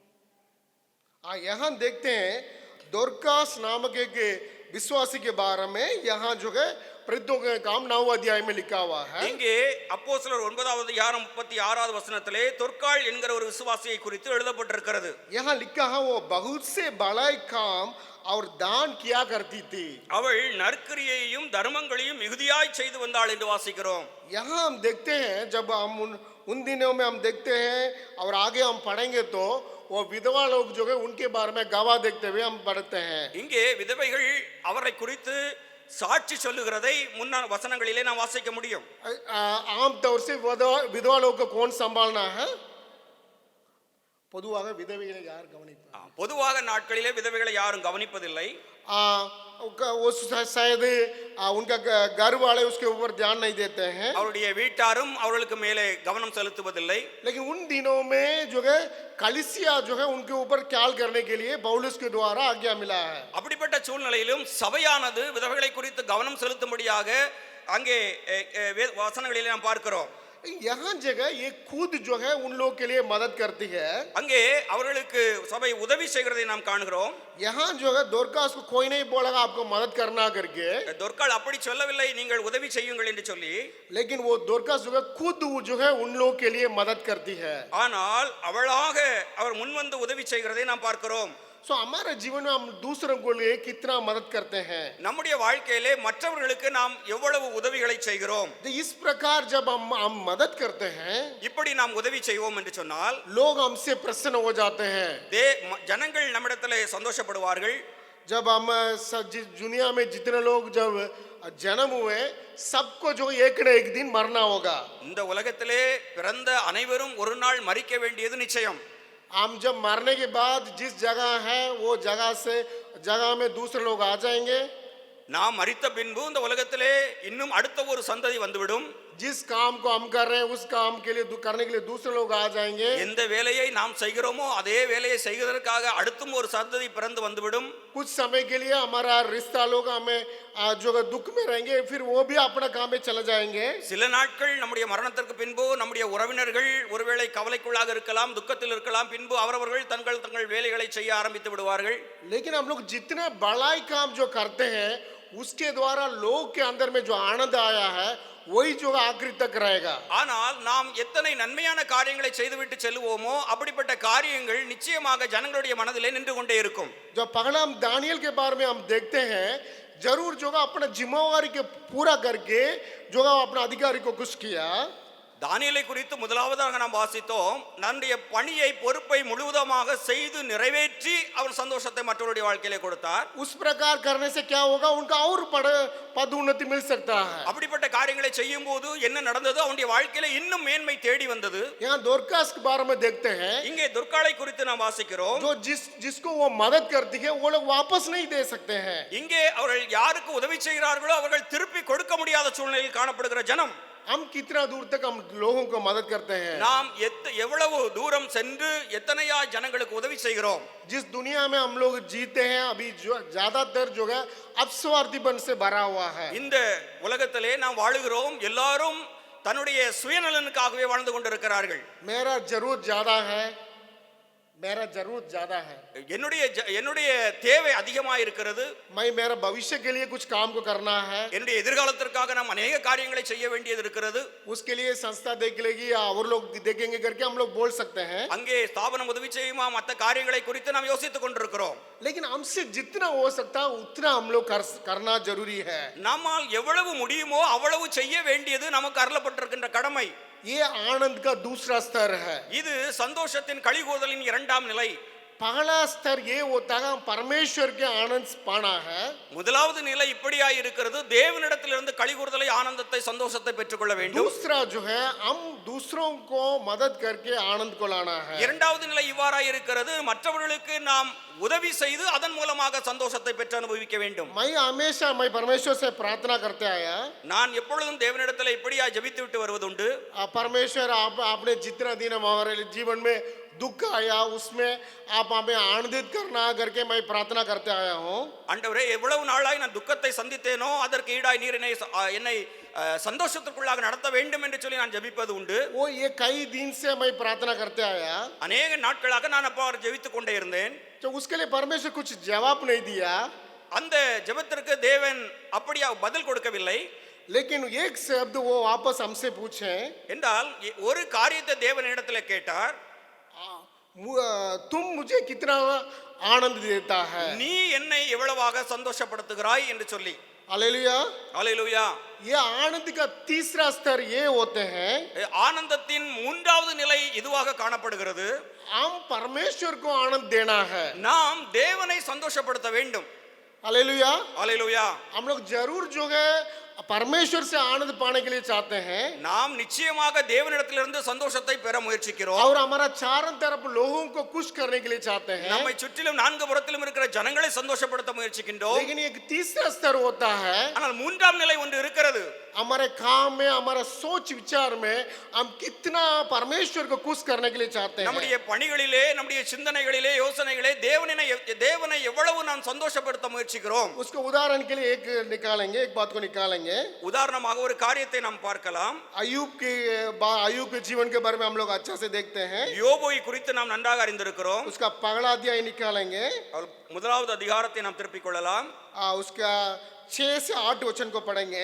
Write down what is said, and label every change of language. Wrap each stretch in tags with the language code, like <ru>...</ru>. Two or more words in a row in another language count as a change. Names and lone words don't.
<hi>यहाँ देखते हैं दोरकास नामक एक विश्वासी के बारे में। यहाँ जो है प्रेरितों के काम 9 अध्याय में लिखा हुआ है।</hi> <ta>இங்கே அப்போஸ்தலர் 9வது அதிகாரம் 36வது வசனத்திலே தொற்காள் என்கிற ஒரு விசுவாசியை குறித்து எழுதப்பட்டிருக்கிறது.</ta> <hi>यहाँ लिखा है वो बहुत से बड़ाई काम और दान किया करती थी।</hi> <ta>அவள் நற்கிரியையும் தர்மங்களையும் மிகுதியாய் செய்து வந்தாள் என்று வாசிக்கிறோம்.</ta> <hi>यहाँ हम देखते हैं जब हम उन दिनों में हम देखते हैं और आगे हम पढ़ेंगे तो वो विधवा लोग जो है उनके बारे में गवाह देखते हुए हम पढ़ते हैं।</hi> <ta>இங்கே விதவைகள் அவரை குறித்து சாட்சி சொல்லுகிறதை முன்ன வசனங்களிலே நாம் வாசிக்க முடியும்.</ta> <hi>आम तौर से विधवा लोग को कौन संभालना है?</hi> <ta>பொதுவாக விதவைகளை யார் கவனிப்பார்? பொதுவாக நாட்களிலே விதவைகளை யாரும் கவனிப்பதில்லை.</ta> <hi>शायद उनका घर वाले उसके ऊपर ध्यान नहीं देते हैं।</hi> <ta>அவருடைய வீட்டாரும் அவர்களுக்கு மேலே கவனம் செலுத்துவதில்லை.</ta> <hi>लेकिन उन दिनों में जो है कलीसिया जो है उनके ऊपर ख्याल करने के लिए पौलुस के द्वारा आज्ञा मिला है।</hi> <ta>அப்படிப்பட்ட சூழ்நிலையிலும் சபையானது விதவைகளை குறித்து கவனம் செலுத்தும்படியாக அங்கே வசனங்களிலே நாம் பார்க்கிறோம்.</ta> <hi>यहाँ जगह ये खुद जो है उन लोगों के लिए मदद करती है।</hi> <ta>அங்கே அவர்களுக்கு சபை உதவி செய்கிறதை நாம் காண்கிறோம்.</ta> <hi>यहाँ जो है दोरकास को कोई नहीं बोलेगा आपको मदद करना करके,</hi> <ta>தொற்காள் அப்படி சொல்லவில்லை நீங்கள் உதவி செய்யுங்கள் என்று சொல்லி,</ta> <hi>लेकिन वो दोरकास जो है खुद जो है उन लोगों के लिए मदद करती है।</hi> <ta>ஆனால் அவளாக அவர் முன்வந்து உதவி செய்கிறதை நாம் பார்க்கிறோம்.</ta> <hi>सो हमारे जीवन में हम दूसरों को लिए कितना मदद करते हैं?</hi> <ta>நம்முடைய வாழ்க்கையிலே மற்றவர்களுக்கு நாம் எவ்வளவு உதவிகளை செய்கிறோம்?</ta> <hi>इस प्रकार जब हम मदद करते हैं,</hi> <ta>இப்படி நாம் உதவி செய்வோம் என்று சொன்னால்</ta> <hi>लोग हमसे प्रसन्न हो जाते हैं।</hi> <ta>ஜனங்கள் நம்மிடத்திலே சந்தோஷப்படுவார்கள்.</ta> <hi>जब हम दुनिया में जितने लोग जब जन्म हुए सबको जो एक न एक दिन मरना होगा।</hi> <ta>இந்த உலகத்திலே பிறந்த அனைவரும் ஒரு நாள் மரிக்க வேண்டியது நிச்சயம்.</ta> <hi>हम जब मरने के बाद जिस जगह है वो जगह में दूसरे लोग आ जाएंगे।</hi> <ta>நாம் மரித்த பின்பு இந்த உலகத்திலே இன்னும் அடுத்த ஒரு சந்ததி வந்துவிடும்.</ta> <hi>जिस काम को हम कर रहे हैं उस काम के लिए करने के लिए दूसरे लोग आ जाएंगे।</hi> <ta>எந்த வேலையை நாம் செய்கிறோமோ அதே வேலையை செய்வதற்காக அடுத்தும் ஒரு சந்ததி பிறந்து வந்துவிடும்.</ta> <hi>कुछ समय के लिए हमारा रिश्ता लोग हमें जो दुख में रहेंगे फिर वो भी अपना काम में चले जाएंगे।</hi> <ta>சில நாட்கள் நம்முடைய மரணத்திற்கு பின்பு நம்முடைய உறவினர்கள் ஒருவேளை கவலைக்குள்ளாக இருக்கலாம், துக்கத்தில் இருக்கலாம். பின்பு அவரவர்கள் தங்கள் தங்கள் வேலைகளை செய்ய ஆரம்பித்து விடுவார்கள்.</ta> <hi>लेकिन हम लोग जितने बड़ाई काम जो करते हैं उसके द्वारा लोग के अंदर में जो आनंद आया है वही जो आखिरी तक रहेगा।</hi> <ta>ஆனால் நாம் எத்தனை நன்மையான காரியங்களை செய்துவிட்டு செல்லுவோமோ அப்படிப்பட்ட காரியங்கள் நிச்சயமாக ஜனங்களுடைய மனதிலே நின்று கொண்டே இருக்கும்.</ta> <hi>जो पहला हम दानियल के बारे में हम देखते हैं जरूर जो अपना जिम्मेवारी के पूरा करके जो अपना अधिकारी को खुश किया।</hi> <ta>தானியேலை குறித்து முதலாவதாக நாம் வாசித்தோம். தன்னுடைய பணியை பொறுப்பை முழுவதுமாக செய்து நிறைவேற்றி அவர் சந்தோஷத்தை மற்றவருடைய வாழ்க்கையிலே கொடுத்தார்.</ta> <hi>उस प्रकार करने से क्या होगा उनका और पदोन्नति मिल सकता है।</hi> <ta>அப்படிப்பட்ட காரியங்களை செய்யும் போது என்ன நடந்தது? அவனுடைய வாழ்க்கையில இன்னும் மேன்மை தேடி வந்தது.</ta> <hi>यहाँ दोरकास के बारे में देखते हैं</hi> <ta>இங்கே துர்காளை குறித்து நாம் வாசிக்கிறோம்.</ta> <hi>जो जिसको वो मदद करती है वो लोग वापस नहीं दे सकते हैं।</hi> <ta>இங்கே அவர்கள் யாருக்கு உதவி செய்கிறார்களோ அவர்கள் திருப்பி கொடுக்க முடியாத சூழ்நிலையில் காணப்படுகிற ஜனம்.</ta> <hi>हम कितना दूर तक हम लोगों को मदद करते हैं।</hi> <ta>நாம் எவ்வளவு தூரம் சென்று எத்தனையா ஜனங்களுக்கு உதவி செய்கிறோம்.</ta> <hi>जिस दुनिया में हम लोग जीते हैं अभी जो ज्यादातर जो है अपस्वार्थीपन से भरा हुआ है।</hi> <ta>இந்த உலகத்திலே நாம் வாழுகிறோம். எல்லாரும் தன்னுடைய சுயநலனுக்காகவே வாழ்ந்து கொண்டிருக்கிறார்கள்.</ta> <hi>मेरा जरूरत ज्यादा है, मेरा जरूरत ज्यादा है,</hi> <ta>என்னுடைய தேவை அதிகமாக இருக்கிறது.</ta> <hi>मैं मेरा भविष्य के लिए कुछ काम को करना है,</hi> <ta>என்னுடைய எதிர்காலத்திற்காக நாம் अनेक காரியங்களை செய்ய வேண்டியது இருக்கிறது.</ta> <hi>उसके लिए संस्था देख लेगी या और लोग देखेंगे करके हम लोग बोल सकते हैं।</hi> <ta>அங்கே ஸ்தாபனம் உதவி செய்யுமா மற்ற காரியங்களை குறித்து நாம் யோசித்துக் கொண்டிருக்கிறோம்.</ta> <hi>लेकिन हमसे जितना हो सकता है उतना हम लोग करना जरूरी है।</hi> <ta>நம்மால் எவ்வளவு முடியுமோ அவ்வளவு செய்ய வேண்டியது நமக்கு அருளப்பட்டிருக்கின்ற கடமை.</ta> <hi>ये आनंद का दूसरा स्तर है।</hi> <ta>இது சந்தோஷத்தின் களிகூறுதலின் இரண்டாம் நிலை.</ta> <hi>पहला स्तर ये होता है परमेश्वर के आनंद पाना है।</hi> <ta>முதலாவது நிலை இப்படியாய் இருக்கிறது, தேவனிடத்திலிருந்து களிகூறுதலை, ஆனந்தத்தை, சந்தோஷத்தை பெற்றுக்கொள்ள வேண்டும்.</ta> <hi>दूसरा जो है हम दूसरों को मदद करके आनंद को लाना है।</hi> <ta>இரண்டாவது நிலை இவ்வாறாய் இருக்கிறது, மற்றவர்களுக்கு நாம் உதவி செய்து அதன் மூலமாக சந்தோஷத்தை பெற்று அனுபவிக்க வேண்டும்.</ta> <hi>मैं परमेश्वर से प्रार्थना करते आया,</hi> <ta>நான் எப்பொழுதும் தேவனிடத்தில் இப்படியா ஜெபித்து விட்டு வருவதுண்டு.</ta> <hi>परमेश्वर आपने जितना दिन हमारे जीवन में दुख आया उसमें आप हमें आनंदित करना करके मैं प्रार्थना करते आया हूँ।</hi> <ta>ஆண்டவரே, எவ்வளவு நாளாய் நான் துக்கத்தை சந்தித்தேனோ அதற்கு ஈடாய் நீர் என்னை சந்தோஷத்திற்குள்ளாக நடத்த வேண்டும் என்று சொல்லி நான் ஜெபிப்பது உண்டு.</ta> <hi>वो ये कई दिन से मैं प्रार्थना करते आया,</hi> <ta>அநேக நாட்களாக நான் அப்பா ஜெபித்துக் கொண்டே இருந்தேன்.</ta> <hi>तो उसके लिए परमेश्वर कुछ जवाब नहीं दिया,</hi> <ta>அந்த ஜெபத்திற்கு தேவன் அப்படியா பதில் கொடுக்கவில்லை.</ta> <hi>लेकिन एक शब्द वो वापस हमसे पूछे</hi> <ta>என்றால் ஒரு காரியத்தை தேவனிடத்தில் கேட்டார்,</ta> <hi>तुम मुझे कितना आनंद देता है,</hi> <ta>நீ என்னை எவ்வளவாக சந்தோஷப்படுத்துகிறாய் என்று சொல்லி.</ta> <hi>हालेलुया।</hi> <ta>அல்லேலூயா.</ta> <hi>ये आनंद का तीसरा स्तर ये होते हैं</hi> <ta>ஆனந்தத்தின் மூன்றாவது நிலை இதுவாக காணப்படுகிறது.</ta> <hi>हम परमेश्वर को आनंद देना है।</hi> <ta>நாம் தேவனை சந்தோஷப்படுத்த வேண்டும்.</ta> <hi>हालेलुया।</hi> <ta>அல்லேலூயா.</ta> <hi>हम लोग जरूर जो है परमेश्वर से आनंद पाने के लिए चाहते हैं</hi> <ta>நாம் நிச்சயமாக தேவனிடத்திலிருந்து சந்தோஷத்தை பெற முயற்சிக்கிறோம்.</ta> <hi>और हमारा चारों तरफ लोगों को खुश करने के लिए चाहते हैं।</hi> <ta>நம்மை சுற்றிலும் நான்கு புறத்திலும் இருக்கிற ஜனங்களை சந்தோஷப்படுத்த முயற்சிக்கின்றோம்.</ta> <hi>लेकिन एक तीसरा स्तर होता है</hi> <ta>ஆனால் மூன்றாம் நிலை ஒன்று இருக்கிறது.</ta> <hi>हमारे काम में, हमारा सोच विचार में हम कितना परमेश्वर को खुश करने के लिए चाहते हैं।</hi> <ta>நம்முடைய பணிகளிலே, நம்முடைய சிந்தனைகளிலே, யோசனைகளே தேவனை எவ்வளவு நாம் சந்தோஷப்படுத்த முயற்சிக்கிறோம்.</ta> <hi>उसको उदाहरण के लिए एक बात को निकालेंगे।</hi> <ta>உதாரணமாக ஒரு காரியத்தை நாம் பார்க்கலாம்.</ta> <hi>अयूब के जीवन के बारे में हम लोग अच्छा से देखते हैं।</hi> <ta>யோபுவை குறித்து நாம் நன்றாக அறிந்திருக்கிறோம்.</ta> <hi>उसका पहला अध्याय निकालेंगे,</hi> <ta>முதலாவது அதிகாரத்தை நாம் திருப்பிக் கொள்ளலாம்.</ta> <hi>उसका 6 से 8 वचन को पढ़ेंगे।</hi>